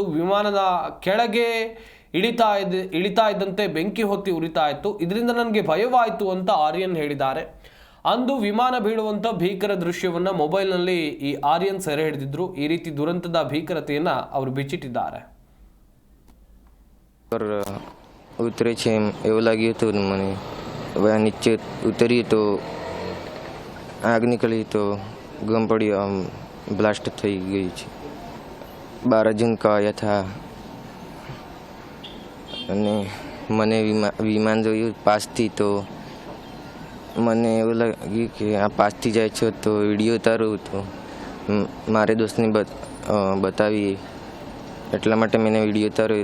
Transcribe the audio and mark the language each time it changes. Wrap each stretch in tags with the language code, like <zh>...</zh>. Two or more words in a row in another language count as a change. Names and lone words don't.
<kn>ವಿಮಾನದ ಕೆಳಗೆ ಇಳಿತಾ ಇದ್ದಂತೆ ಬೆಂಕಿ ಹೊತ್ತಿ ಉರಿತಾ ಇತ್ತು. ಇದರಿಂದ ನನಗೆ ಭಯವಾಯಿತು ಅಂತ ಆರ್ಯನ್ ಹೇಳಿದ್ದಾರೆ. ಅಂದು ವಿಮಾನ ಬೀಳುವಂಥ ಭೀಕರ ದೃಶ್ಯವನ್ನು ಮೊಬೈಲ್ನಲ್ಲಿ ಈ ಆರ್ಯನ್ ಸೆರೆ ಹಿಡಿದಿದ್ರು. ಈ ರೀತಿ ದುರಂತದ ಭೀಕರತೆಯನ್ನು ಅವರು ಬಿಚ್ಚಿಟ್ಟಿದ್ದಾರೆ.</kn> <gu>ઉતરે છે એવું લાગ્યું હતું મને. નીચે ઉતરી તો આગ નીકળી તો ગમ પડી, બ્લાસ્ટ થઈ ગઈ છે.</gu> <hi>12 जून का आया था</hi> <gu>અને મને વિમાન જોયું પાસથી તો મને એવું લાગ્યું કે આ પાસથી જાય છે તો વિડીયો ઉતારું તો મારે દોસ્તને બતાવીએ, એટલા માટે મેં વિડીયો ઉતાર્યો.</gu>